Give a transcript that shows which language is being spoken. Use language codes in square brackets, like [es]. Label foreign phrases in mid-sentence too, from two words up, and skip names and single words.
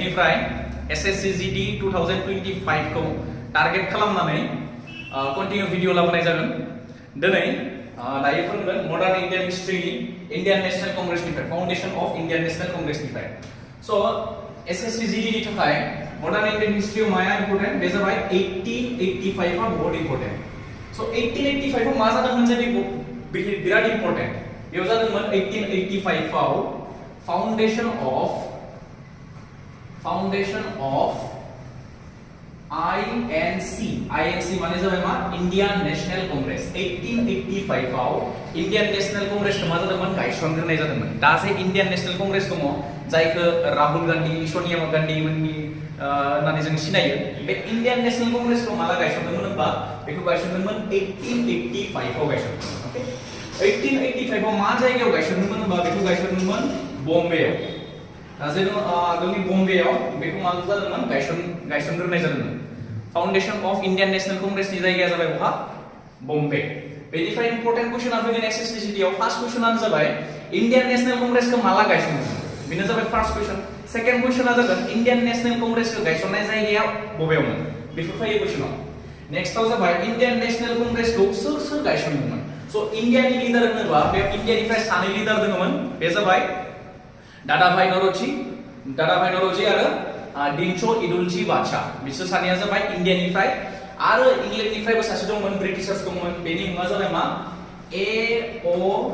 [brx] निफ्राय SSC GD 2025 खौ टारगेट खालामनानै [en] continue video [brx] लाबोनाय जागोन दिनै दायो फोरोंगोन [en] modern Indian history [brx] इंडियन नेशनल कांग्रेस निफ्राय [en] foundation of Indian National Congress [brx] निफ्राय सो SSC GD नि थाखाय [en] modern Indian history [brx] माया इंपोर्टेंट बे जाबाय 1885 आ बहुत इंपोर्टेंट सो 1885 आव मा जादोंमोन जे बे बिराद इंपोर्टेंट बेयाव जादोंमोन 1885 आव [en] foundation of [brx] INC माने जाबाय मा इंडियन नेशनल कांग्रेस 1885 आव इंडियन नेशनल कांग्रेस मा जादोंमोन गायसनग्रोनाय जादोंमोन दा जे इंडियन नेशनल कांग्रेस दङ जायखौ राहुल गांधी सोनिया गांधी मोननि होननानै जों सिनायो बे इंडियन नेशनल कांग्रेस खौ माला गायसनदोंमोन होनबा बेखौ गायसनदोंमोन 1885 आव गायसनदोंमोन ओके 1885 आव मा जायगायाव गायसनदोंमोन होनबा बेखौ गायसनदोंमोन बम्बेआव जेन आगोलनि बम्बेआव बेखौ मा जादोंमोन गायसनग्रोनाय जादोंमोन फाउंडेशन [en] of Indian National Congress [brx] नि जायगाया जाबाय बहा बम्बे बेनिफ्राय [en] important question [brx] फैगोन SSC GD आव [en] first question [brx] जाबाय इंडियन नेशनल कांग्रेस खौ माला गायसनदोंमोन बेनो जाबाय [en] first question second question [brx] जागोन इंडियन नेशनल कांग्रेस खौ गायसननाय जायगाया बबेयावमोन बेफोर फैयो क्वेश्चनआव नेक्स्टआव जाबाय इंडियन नेशनल कांग्रेस खौ सोर गायसनदोंमोन सो इंडियानि लिडार होनोबा बे इंडियानिफ्राय सानै लिडार दङमोन बे जाबाय दादाभाई नौरोजी आरो दिनचो इडुलजी बाचा बिसोर सानैया जाबाय इंडियानिफ्राय आरो इंलेन्डनिफ्रायबो सासे दंमोन ब्रिटिशार्स दंमोन बेनि मुङा जाबाय मा A.O.